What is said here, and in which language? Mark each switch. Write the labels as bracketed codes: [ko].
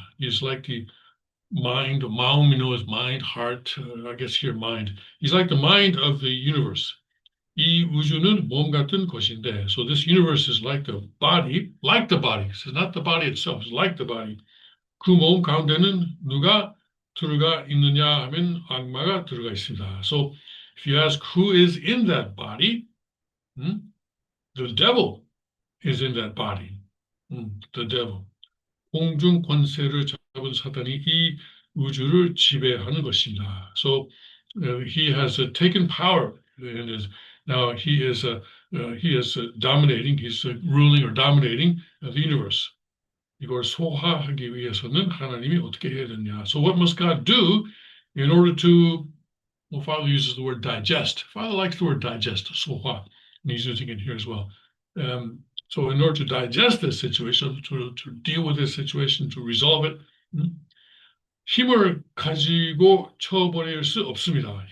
[en] He's like the mind, 마음, is mind, heart, I guess here mind. He's like the mind of the universe. [ko] 이 우주는 몸 같은 것인데, [en] so this universe is like the body, So it's not the body itself, it's like the body. [ko] 그 몸 가운데는 누가 들어가 있느냐 하면 악마가 들어가 있습니다. [en] So if you ask who is in that body, the devil is in that body. The devil. [ko] 공중 권세를 잡은 사단이 이 우주를 지배하는 것입니다. [en] So he has taken power and is now he is dominating. He's ruling or dominating the universe. [ko] 이걸 소화하기 위해서는 하나님이 어떻게 해야 되냐? [en] So what must God do in order to? Well, Father uses the word digest. Father likes the word digest, 소화, and he's using it here as well. So in order to digest this situation, to deal with this situation, to resolve it, [ko] 힘을 가지고 쳐버릴 수 없습니다.